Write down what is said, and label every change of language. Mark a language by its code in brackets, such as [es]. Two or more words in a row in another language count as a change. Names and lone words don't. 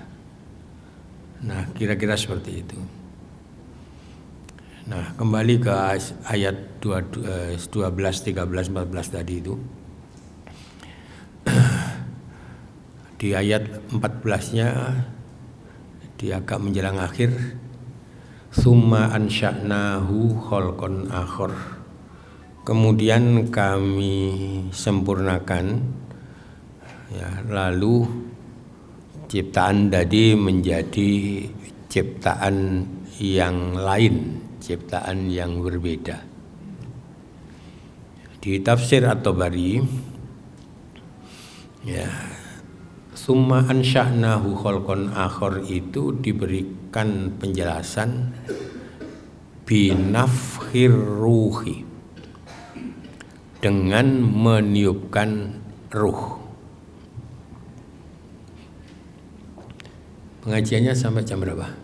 [id] Nah, kira-kira seperti itu. Nah, kembali ke ayat 12, 13, 14 tadi itu. Di ayat 14-nya di agak menjelang akhir, [ar] ثم أنشأناه خلقا آخر. [id] Kemudian kami sempurnakan, ya, lalu ciptaan tadi menjadi ciptaan yang lain, ciptaan yang berbeda. Di tafsir At-Tabari, ya, [ar] ثم أنشأناه خلقا آخر [id] itu diberikan penjelasan [ar] بنفخ الروح, [id] dengan meniupkan ruh. Pengajiannya sampai jam berapa?